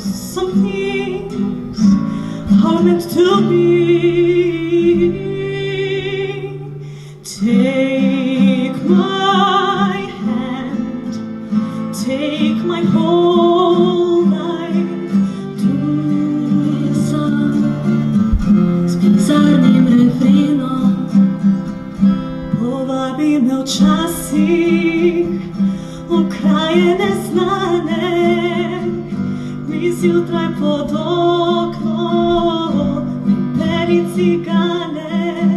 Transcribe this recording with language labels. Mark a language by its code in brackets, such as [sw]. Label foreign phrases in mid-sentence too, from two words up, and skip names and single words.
[en] Some things are meant to be. Take my hand, take my whole life. [sl] Tu sam s bizarnim refrenom povabi me včasih v kraje neznane. Mi zjutraj pod oknom beri cigane.